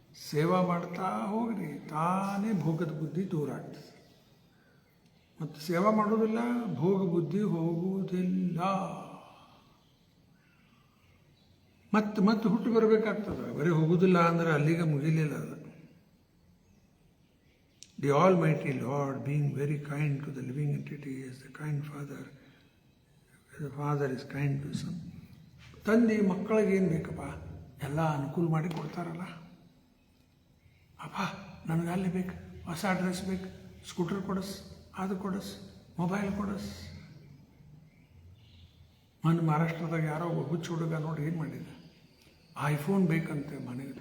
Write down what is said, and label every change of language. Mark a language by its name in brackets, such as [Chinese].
[Kannada] ಸೇವಾ ಮಾಡ್ತಾ ಹೋಗ್ರಿ, ತಾನೇ ಭೋಗದ ಬುದ್ಧಿ ದೂರ ಆಗ್ತದೆ. ಮತ್ತು ಸೇವಾ ಮಾಡೋದಿಲ್ಲ, ಭೋಗ ಬುದ್ಧಿ ಹೋಗುವುದಿಲ್ಲ. ಮತ್ತೆ ಹುಟ್ಟು ಬರಬೇಕಾಗ್ತದೆ. ಬರೀ ಹೋಗುವುದಿಲ್ಲ ಅಂದರೆ ಅಲ್ಲಿಗೆ ಮುಗಿಲಿಲ್ಲ ಅದು. [English] The Almighty Lord, being very kind to the living entity, is the kind father. The father is kind to son. [Kannada] ತಂದೆ ಮಕ್ಕಳಿಗೆ ಏನು ಬೇಕಪ್ಪ ಎಲ್ಲ ಅನುಕೂಲ ಮಾಡಿ ಕೊಡ್ತಾರಲ್ಲ. ಅಪ್ಪ ನನಗೆ ಅಲ್ಲಿ ಬೇಕು, ಹೊಸ ಡ್ರೆಸ್ ಬೇಕು, ಸ್ಕೂಟರ್ ಕೊಡಸ್, ಅದು ಕೊಡಸ್, ಮೊಬೈಲ್ ಕೊಡಸ್. ಮೊನ್ನೆ ಮಹಾರಾಷ್ಟ್ರದಾಗ ಯಾರೋ ಹುಚ್ಚು ಹುಡುಗ ನೋಡಿ ಏನು ಮಾಡಿದ, ಐಫೋನ್ ಬೇಕಂತೆ ಮನೆಗೆ.